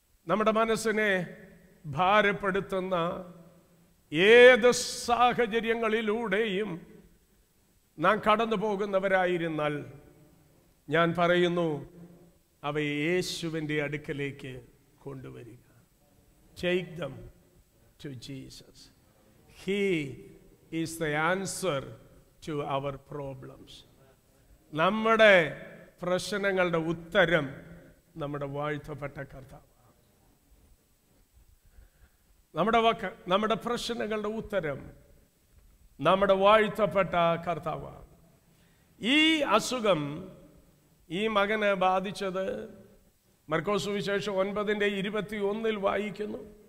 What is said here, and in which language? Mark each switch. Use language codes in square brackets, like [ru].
[ml] നമ്മുടെ മനസ്സിനെ ഭാരപ്പെടുത്തുന്ന ഏത് സാഹചര്യങ്ങളിലൂടെയും നാം കടന്നു പോകുന്നവരായിരുന്നാൽ ഞാൻ പറയുന്നു, അവയെ യേശുവിൻ്റെ അടുക്കലേക്ക് കൊണ്ടുവരിക. [en] Take them to Jesus. He is the answer to our problems. [ml] നമ്മുടെ പ്രശ്നങ്ങളുടെ ഉത്തരം നമ്മുടെ വാഴ്ത്തപ്പെട്ട കർത്താവ്. നമ്മുടെ പ്രശ്നങ്ങളുടെ ഉത്തരം നമ്മുടെ വാഴ്ത്തപ്പെട്ട കർത്താവാണ്. ഈ അസുഖം ഈ മകനെ ബാധിച്ചത് മർക്കോസ് സുവിശേഷം 9:21 വായിക്കുന്നു.